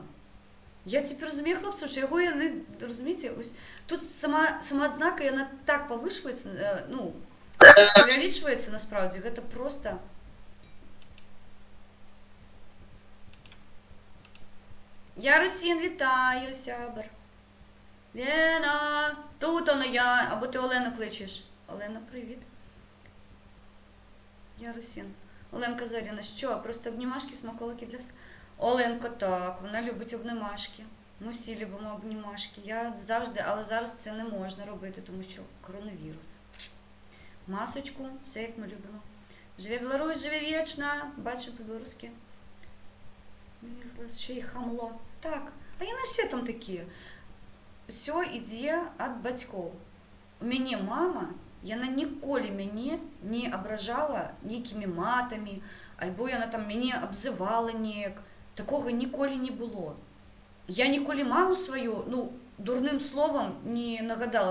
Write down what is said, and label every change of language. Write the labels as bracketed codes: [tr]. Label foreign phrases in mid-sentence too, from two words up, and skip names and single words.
[be] Я цяпер разумею, хлопцаў, што яго яны, разумееце, тут самаадзнака, яна так павышваецца, ну, павялічваецца насправдзе, гэта просто... Я Русін, вітаю, сябр. [uk] Лена, тут оно я, або ти Олену кличеш. Олена, привіт. Я Русін. Оленка Зоріна, що? Просто обнімашки, смаколики для... Оленко, так, вона любить обнімашки. Ми всі любимо обнімашки. Я завжди, але зараз це не можна робити, тому що коронавірус. Масочку, все як ми любимо. Живе Білорусь, живе вічно. Бачу по-білоруськи. Ще й хамло. [be] Так, а яны все там такія. Все ідзе ад бацькоў. У мяне мама, яна ніколі мяне не абражала нейкімі матамі, альбо яна там мяне абзывала неяк. Такога ніколі не было. Я ніколі маму сваю, ну, дурным словам не нагадала.